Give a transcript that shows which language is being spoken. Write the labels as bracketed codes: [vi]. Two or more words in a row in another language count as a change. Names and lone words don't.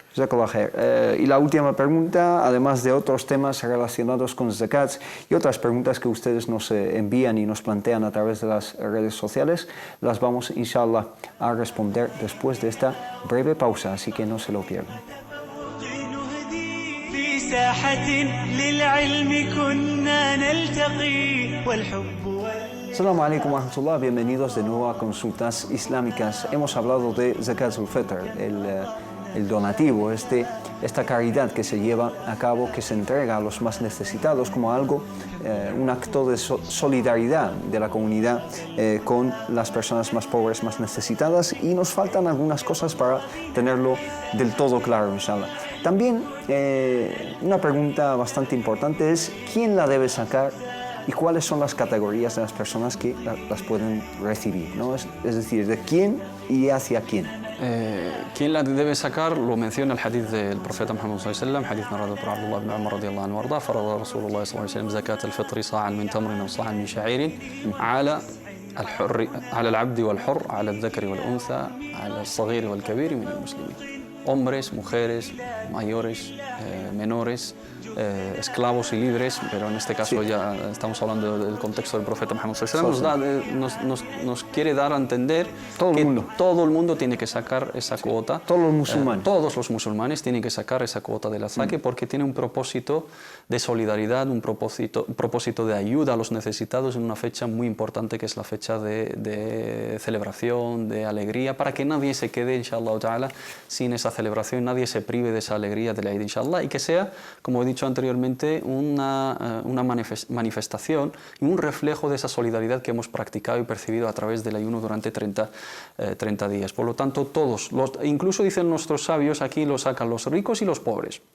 [es] Y la última pregunta, además de otros temas relacionados con zakats y otras preguntas que ustedes nos envían y nos plantean a través de las redes sociales, las vamos, inshallah, a responder después de esta breve pausa, así que no se lo pierdan. [ar] السلام عليكم ورحمة الله, [es] bienvenidos de nuevo a Consultas Islámicas. Hemos hablado de [ar] زكاة الفطر, [es] el donativo, esta caridad que se lleva a cabo, que se entrega a los más necesitados como algo, un acto de solidaridad de la comunidad con las personas más pobres, más necesitadas, y nos faltan algunas cosas para tenerlo del todo claro, inshallah. También una pregunta bastante importante es ¿quién la debe sacar? ¿Y cuáles son las categorías de las personas que las pueden recibir? ¿No? Es decir, ¿de quién y hacia quién? ¿Quién la debe sacar? Lo menciona el hadith del profeta Muhammad [ar] صلى الله عليه وسلم, [es] hadith narrado por [ar] Abdullah ibn Umar رضي الله عنه وأرضاه فرض رسول الله صلى الله عليه وسلم زكاة الفطر صاعا من تمر أو صاعا من شعير على العبد والحر على الذكر والأنثى على الصغير والكبير من المسلمين. [es] Hombres, mujeres, mayores, menores, esclavos y libres, pero en este caso ya estamos hablando del contexto del profeta Muhammad [ar] صلى الله عليه وسلم, [es] nos quiere dar a entender que todo el mundo tiene que sacar esa cuota. Todos los musulmanes. Todos los musulmanes tienen que sacar esa cuota del azaque porque tiene un propósito de solidaridad, un propósito de ayuda a los necesitados en una fecha muy importante que es la fecha de celebración, de alegría, para que nadie se quede, [ar] إن شاء الله تعالى, [es] sin esa celebración, nadie se prive de esa alegría de la Eid, inshallah, y que sea, como he dicho anteriormente, una manifestación y un reflejo de esa solidaridad que hemos practicado y percibido a través del ayuno durante 30 días. Por lo tanto, todos, incluso dicen nuestros sabios, aquí lo sacan los ricos y los pobres.